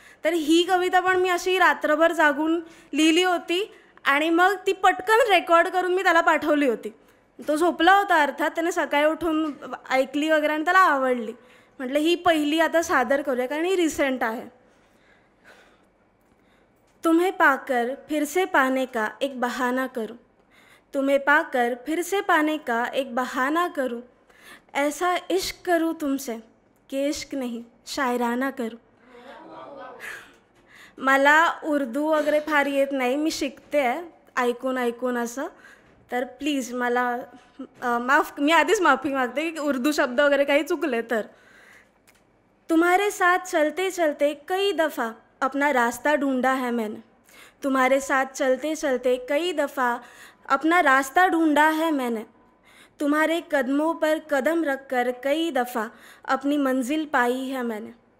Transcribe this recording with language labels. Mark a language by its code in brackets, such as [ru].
[mr] तर ही कविता पण मी अशी रात्रभर जागून लिहिली होती आणि मग ती पटकन रेकॉर्ड करून मी त्याला पाठवली होती. तो झोपला होता अर्थात, त्याने सकाळी उठून ऐकली वगैरे आणि त्याला आवडली. म्हटलं ही पहिली आता सादर करूया, कारण ही रिसेंट आहे. [hi] तुम्हें पाकर फिर से पाने का एक बहाना करूं, तुम्हें पाकर फिर से पाने का एक बहाना करूं, ऐसा इश्क करूं तुमसे कि इश्क नहीं शायराना करूं. [mr] मला उर्दू वगैरे फार येत नाही, मी शिकते आहे ऐकून असं. तर प्लीज मला मी आधीच माफी मागते की उर्दू शब्द वगैरे काही चुकले तर. [hi] तुम्हारे साथ चलते चलते कई दफ़ा अपना रास्ता ढूंढा है मैंने, तुम्हारे साथ चलते चलते कई दफ़ा अपना रास्ता ढूंढा है मैंने, तुम्हारे कदमों पर कदम रख कर कई दफ़ा अपनी मंजिल पाई है मैंने.